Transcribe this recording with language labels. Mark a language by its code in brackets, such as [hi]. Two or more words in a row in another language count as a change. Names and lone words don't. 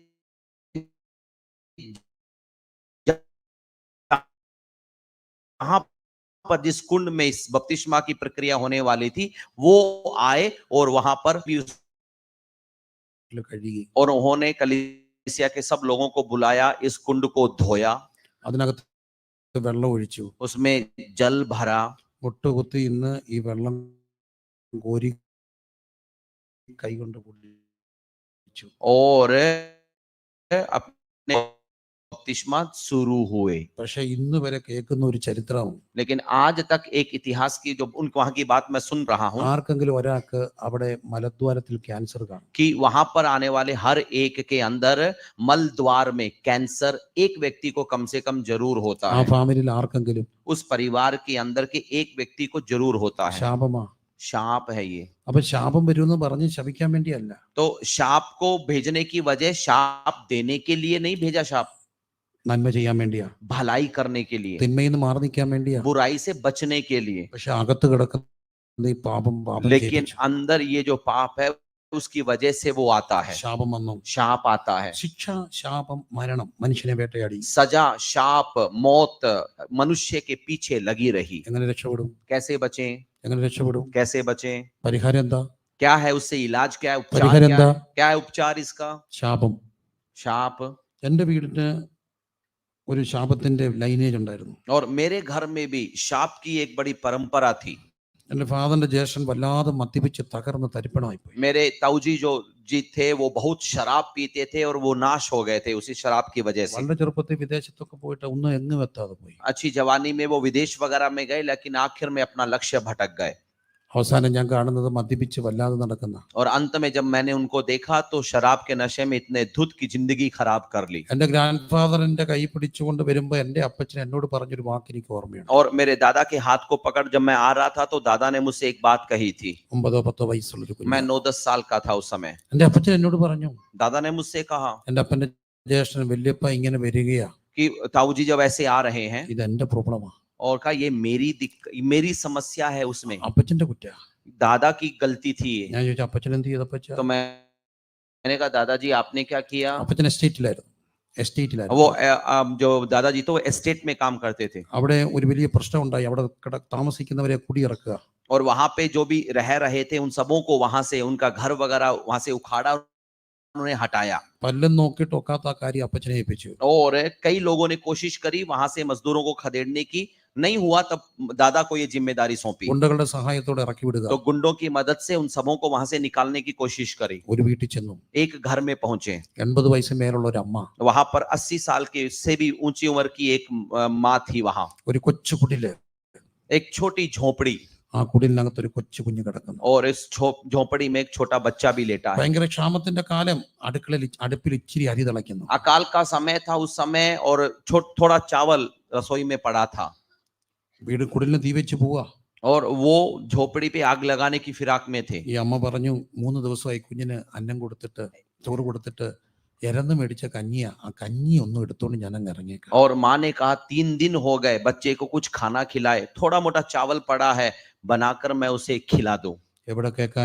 [hi] जहाँ पर जिस कुंड में इस बपतिस्मा की प्रक्रिया होने वाली थी वो आए और वहां पर भी [ml] കഴുകി. [hi] और उन्होंने कलीसिया के सब लोगों को बुलाया, इस कुंड को धोया, [ml] അതിനകത്ത് വെള്ളം ഒഴിച്ചു, [hi] उसमें जल भरा, [ml] മുട്ടുകുത്തി ഇന്ന് ഈ വെള്ളം കോരി കൈകൊണ്ട് കുടിച്ചു. [hi] और अपने बपतिस्मा शुरू हुए। [ml] പക്ഷെ ഇന്ന് വരെ കേൾക്കുന്ന ഒരു ചരിത്രം, [hi] लेकिन आज तक एक इतिहास की जो उन वहां की बात मैं सुन रहा हूं [ml] ആർക്കെങ്കിലും ഒരാൾക്ക് അവിടെ മലദ്വാരത്തിൽ ക്യാൻസർ കാണും. [hi] कि वहां पर आने वाले हर एक के अंदर मल द्वार में कैंसर एक व्यक्ति को कम से कम जरूर होता [ml] ആ [hi] है। [ml] ഫാമിലിയിൽ ആർക്കെങ്കിലും [hi] उस परिवार के अंदर के एक व्यक्ति को जरूर होता है। [ml] ശാപമാ. [hi] शाप है ये। [ml] അപ്പൊ ശാപം വരുമെന്ന് പറഞ്ഞ് ശപിക്കാൻ വേണ്ടിയല്ല, [hi] तो शाप को भेजने की वजह शाप देने के लिए नहीं भेजा, शाप [ml] നന്മ ചെയ്യാൻ വേണ്ടിയാ, [hi] भलाई करने के लिए, [ml] തിന്മയിൽ നിന്ന് മാറി നിൽക്കാൻ വേണ്ടിയാ. [hi] बुराई से बचने के लिए। [ml] പക്ഷെ അകത്ത് കിടക്കുന്ന ഈ പാപം [hi] लेकिन अंदर ये जो पाप है उसकी वजह से वो आता है, [ml] ശാപം വന്നു. [hi] शाप आता है। [ml] ശിക്ഷ, ശാപം, മരണം മനുഷ്യനെ വേട്ടയാടി. [hi] सजा, शाप, मौत मनुष्य के पीछे लगी रही। [ml] എങ്ങനെ രക്ഷപ്പെടും? [hi] कैसे बचें? [ml] എങ്ങനെ രക്ഷപ്പെടും? [hi] कैसे बचें? [ml] പരിഹാരം എന്താ? [hi] क्या है उससे इलाज? क्या है उपचार? [ml] പരിഹാരം എന്താ? [hi] क्या है उपचार इसका? [ml] ശാപം. [hi] शाप। [ml] എൻ്റെ വീടിന് ഒരു ശാപത്തിന്റെ ലൈനേജ് ഉണ്ടായിരുന്നു. [hi] और मेरे घर में भी शाप की एक बड़ी परंपरा थी। [ml] എൻ്റെ ഫാദറിന്റെ ജ്യേഷ്ഠൻ വല്ലാതെ മദ്യപിച്ച് തകർന്ന് തരിപ്പണമായി പോയി. [hi] मेरे ताऊजी जो जी थे वो बहुत शराब पीते थे और वो नाश हो गए थे उसी शराब की वजह से। [ml] വളരെ ചെറുപ്പത്തിൽ വിദേശത്തൊക്കെ പോയിട്ട് ഒന്നും എങ്ങും എത്താതെ പോയി. [hi] अच्छी जवानी में वो विदेश वगैरह में गए लेकिन आखिर में अपना लक्ष्य भटक गए। [ml] അവസാനം ഞാൻ കാണുന്നത് മദ്യപിച്ച് വല്ലാതെ നടക്കുന്ന, [hi] और अंत में जब मैंने उनको देखा तो शराब के नशे में इतने धुत की जिंदगी खराब कर ली। [ml] എൻ്റെ ഗ്രാൻഡ് ഫാദറിന്റെ കൈ പിടിച്ചുകൊണ്ട് വരുമ്പോ എൻ്റെ അപ്പച്ചൻ എന്നോട് പറഞ്ഞൊരു വാക്ക് എനിക്ക് ഓർമ്മയുണ്ട്. [hi] और मेरे दादा के हाथ को पकड़ जब मैं आ रहा था तो दादा ने मुझसे एक बात कही थी। [ml] 9-10 വയസ്സുള്ളൊരു കുഞ്ഞ്. [hi] मैं 9-10 साल का था उस समय। [ml] എൻ്റെ അപ്പച്ചൻ എന്നോട് പറഞ്ഞു, [hi] दादा ने मुझसे कहा [ml] എൻ്റെ അപ്പന്റെ ജ്യേഷ്ഠൻ വല്യപ്പ ഇങ്ങനെ വരികയാ, [hi] कि ताऊजी जब ऐसे आ रहे हैं, [ml] ഇത് എന്റെ പ്രോബ്ലമാ. [hi] और कहा ये मेरी समस्या है उसमें, [ml] അപ്പച്ചന്റെ കുറ്റ. [hi] दादा की गलती थी ये। [ml] ഞാൻ ചോദിച്ചു, അപ്പച്ചൻ എന്ത് ചെയ്തു? അപ്പച്ച, [hi] तो मैंने कहा दादाजी आपने क्या किया? [ml] അപ്പച്ചൻ എസ്റ്റേറ്റിലായിരുന്നു. [hi] वो जो दादाजी तो एस्टेट में काम करते थे [ml] അവിടെ ഒരു വലിയ പ്രശ്നം ഉണ്ടായി. അവിടെ താമസിക്കുന്നവരെ കുടിയിറക്കുക. [hi] और वहां पे जो भी रह रहे थे उन सबों को वहां से उनका घर वगैरह वहां से उखाड़ा, उन्होंने हटाया। [ml] പല്ലും നോക്കിയിട്ട് ഒക്കാത്ത ആ കാര്യം അപ്പച്ചനെ ഏൽപ്പിച്ചു. [hi] और कई लोगों ने कोशिश करी वहां से मजदूरों को खदेड़ने की, नहीं हुआ तब दादा को ये जिम्मेदारी सौंपी। [ml] ഗുണ്ടകളുടെ സഹായത്തോടെ ഇറക്കി വിടുക. [hi] तो गुंडों की मदद से उन सबों को वहां से निकालने की कोशिश करी। [ml] ഒരു വീട്ടിൽ ചെന്നു. [hi] एक घर में पहुंचे। [ml] 80 വയസ്സ് മേലുള്ള ഒരു അമ്മ, [hi] वहां पर 80 साल की से भी ऊंची उम्र की एक माँ थी वहां। [ml] ഒരു കൊച്ചു കുടില്, [hi] एक छोटी झोपड़ी, [ml] ആ കുടിലിനകത്ത് ഒരു കൊച്ചു കുഞ്ഞ് കിടക്കുന്നു. [hi] और इस झोपड़ी में एक छोटा बच्चा भी लेटा है। [ml] ഭയങ്കര ക്ഷാമത്തിന്റെ കാലം. അടുപ്പിൽ ഇച്ചിരി അരി തിളയ്ക്കുന്നു. [hi] अकाल का समय था उस समय और थोड़ा चावल रसोई में पड़ा था। [ml] വീട് കുടിലിന് തീ വെച്ച് പോവാ. [hi] और वो झोपड़ी पे आग लगाने की फिराक में थे। [ml] ഈ അമ്മ പറഞ്ഞു, 3 ദിവസമായി കുഞ്ഞിന് അന്നം കൊടുത്തിട്ട്, ചോറ് കൊടുത്തിട്ട് ഇരന്ന് മേടിച്ച കഞ്ഞിയാ, ആ കഞ്ഞി ഒന്നും എടുത്തോണ്ട് ഞാൻ അങ്ങ് ഇറങ്ങിയേക്കാം. [hi] और माँ ने कहा 3 दिन हो गए बच्चे को कुछ खाना खिलाए, थोड़ा मोटा चावल पड़ा है बनाकर मैं उसे खिला दूं। [ml] എവിടെ കേൾക്കാൻ?